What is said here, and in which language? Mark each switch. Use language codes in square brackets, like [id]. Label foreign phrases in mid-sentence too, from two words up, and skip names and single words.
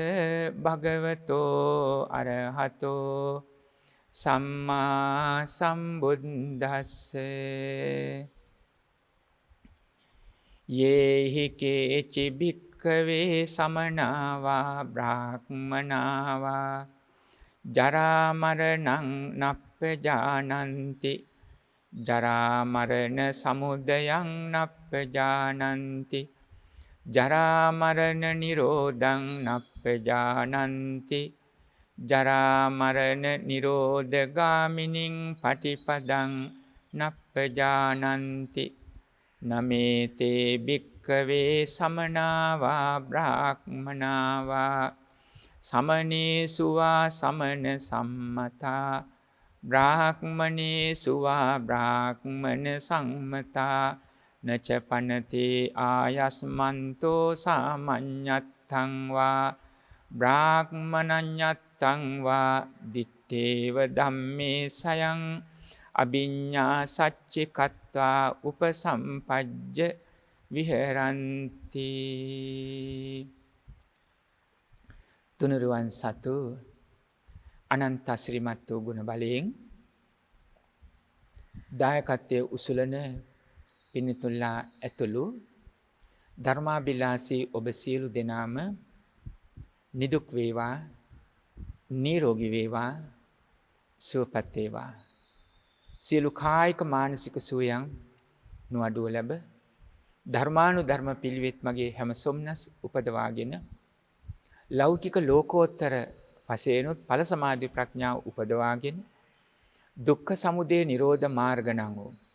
[pi] භගවතෝ අරහතෝ සම්මා සම්බුද්දස්ස යේහි කේචි භික්ඛවේ සමනාවා බ්‍රාහ්මනාවා ජරා මරණං නප්පජානන්ති ජරා මරණ සමුදයං නප්පජානන්ති ජරා මරණ නිරෝධං නප්පජානන්ති ජරා මරණ නිරෝධගාමිනින් පටිපදං නප්පජානන්ති නමේතේ භික්ඛවේ සමනාවා බ්‍රාහ්මනාවා සමනේසුවා සමන සම්මතා බ්‍රාහ්මනේසුවා බ්‍රාහ්මන සම්මතා නච පනතේ ආයස්මන්තෝ සාමඤ්ඤත්තං වා බ්‍රාහ්මනඤ්ඤත්තං වා දිත්තේව ධම්මේ සයං අභිඤ්ඤා සච්චිකත්වා උපසම්පජ්ජ විහෙරಂತಿ [si] තුනුරුවන් සතු අනන්ත ශ්‍රීමත් වූ ගුණ බලයෙන් දායකත්වයේ උසුලන පින්තුල්ලා ඇතුළු ධර්මාභිලාෂී ඔබ සියලු දෙනාම නිදුක් වේවා නිරෝගී වේවා සුවපත් වේවා සියලු කායික මානසික සුවයන් නොඅඩුව ලැබ ධර්මානුධර්ම පිළිවෙත් මගේ හැම සොම්නස් උපදවාගෙන ලෞකික ලෝකෝත්තර වශයෙන්ුත් ඵල සමාධි ප්‍රඥාව උපදවාගෙන දුක්ඛ සමුදය නිරෝධ මාර්ග නම් වූ